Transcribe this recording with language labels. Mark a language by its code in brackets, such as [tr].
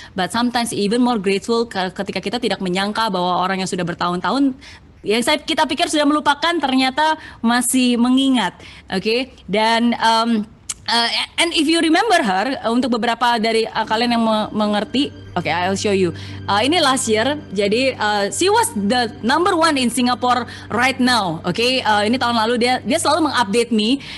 [en] But sometimes even more grateful [id] ketika kita tidak menyangka bahwa orang yang sudah bertahun-tahun yang kita pikir sudah melupakan ternyata masih mengingat. Dan [en] And if you remember her, [id] untuk beberapa dari kalian yang mengerti, [en] okay, I'll show you. [id] Ini [en] last year, [id] jadi [en] she was the number one in Singapore right now. [id] Okay, ini tahun lalu dia selalu mengupdate me.